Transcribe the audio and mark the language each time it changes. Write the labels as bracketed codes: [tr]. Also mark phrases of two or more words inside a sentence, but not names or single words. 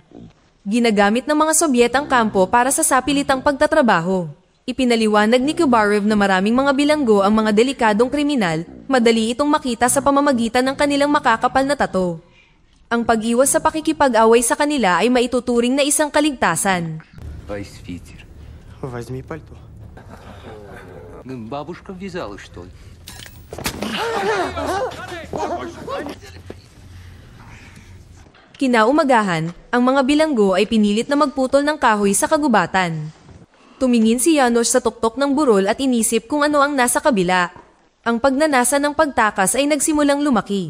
[tl] Ginagamit ng mga Sobyet ang kampo para sa sapilitang pagtatrabaho. Ipinaliwanag ni Kubarev na maraming mga bilanggo ang mga delikadong kriminal, madali itong makita sa pamamagitan ng kanilang makakapal na tato. Ang pag-iwas sa pakikipag-away sa kanila ay maituturing na isang kaligtasan. [ru] Возьми пальто. Бабушка вязала, что ли? [tl] Kinaumagahan, ang mga bilanggo ay pinilit na magputol ng kahoy sa kagubatan. Tumingin si Janusz sa tuktok ng burol at inisip kung ano ang nasa kabila. Ang pagnanasa ng pagtakas ay nagsimulang lumaki.